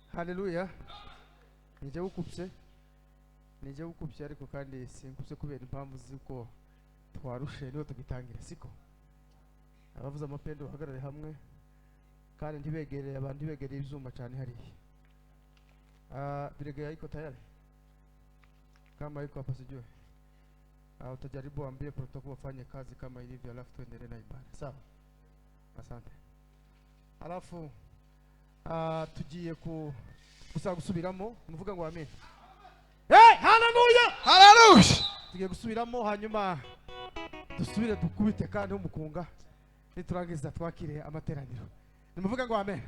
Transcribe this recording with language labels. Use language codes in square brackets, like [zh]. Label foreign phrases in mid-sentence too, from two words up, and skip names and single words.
[rn] haleluya. Nije ukupse ariko kandi sinkupse kubera impamvu z'uko twarushe niho tugitangira siko. Abavuza amapendo bahagarare hamwe kandi ntibegereye abantu begereye ivyuma cyane hariya. [sw] Biregea iko tayari. Kama iko hapa sijui. Utajaribu ambie protokoli wafanye kazi kama ilivyo alafu tuendelee na ibada. Sawa? Asante. [rn] Alafu tugiye gusa gusubiramo muvuga ngo amen. Hey, hallelujah! Hallelujah! Tugiye gusubiramo hanyuma dusubire dukubite kandi umukunga niturangiza twakire amateraniro. Nimuvuga ngo amen.